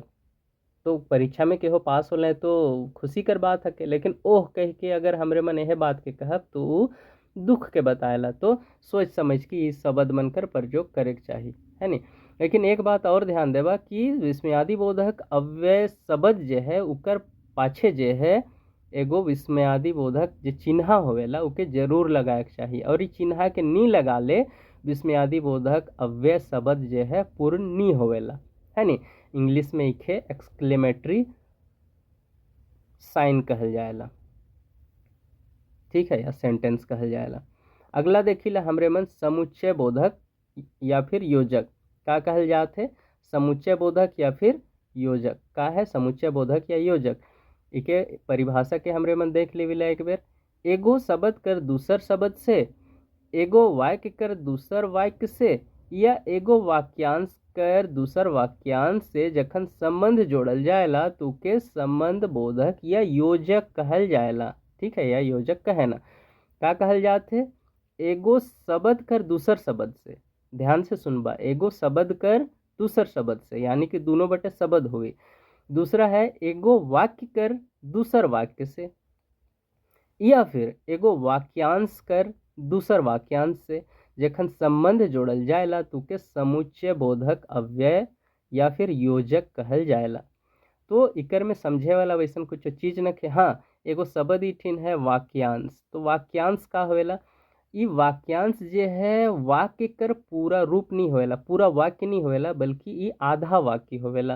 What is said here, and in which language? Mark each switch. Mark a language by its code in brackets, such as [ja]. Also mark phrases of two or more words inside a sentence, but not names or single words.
[sck] तो परीक्षा में केहो पास होले तो खुशी कर बात है, लेकिन ओह कह के अगर हमरे मन यह बात के कहब तो दुख के बताएला। तो सोच समझ के इस शब्द मन कर प्रयोग करे के चाहिए, है नी। लेकिन एक बात और ध्यान देवा कि विस्मयादि बोधक अव्यय शब्द जे है उकर पाछे जे है एगो विस्मयादि बोधक जे चिन्हा होवेला उके जरूर लगाए के चाहिए, और इस चिन्हा के नी लगा ले विस्मयादि बोधक अव्यय शब्द जे है पूर्ण नी होवेला, है नी। इंग्लिश में इखे [en] exclamatory sign [sck] कहल जाएला, ठीक है, या सेंटेंस कहल जाएला। अगला देखिला हमरे मन समुच्चय बोधक या फिर योजक का कहल जाते। समुच्चय बोधक या फिर योजक का है, समुच्चय बोधक या योजक, इके परिभाषा के हमरे मन देख लेविला एक बेर। एगो शब्द कर दूसर शब्द से, एगो वाक्य कर दूसर वाक्य से, या एगो वाक्यांश कर दूसर वाक्यांश से जखन संबंध जोड़ल जाएला तो के संबंध बोधक या योजक कहल जाएला, ठीक है, या योजक कहे ना। का कहल जाते, एगो शब्द कर दूसर शब्द से, ध्यान से सुनबा, एगो शब्द कर दूसर शब्द से यानी कि दोनों बटे शब्द हुए। दूसरा है एगो वाक्य कर दूसर वाक्य से, या फिर एगो वाक्यांश कर दूसर वाक्यांश से जखन संबंध जोड़ल जाएला तो के समुच्चय बोधक अव्यय या फिर योजक कहल जाएला। तो इकर में समझे वाला वैसन कुछ चीज न के। हाँ, एगो शब्द इठिन है वाक्यांश। तो वाक्यांश का होवेला, ई वाक्यांश जे है वाक्य कर पूरा रूप नहीं होवेला, पूरा वाक्य नहीं होवेला, बल्कि ई आधा वाक्य होवेला।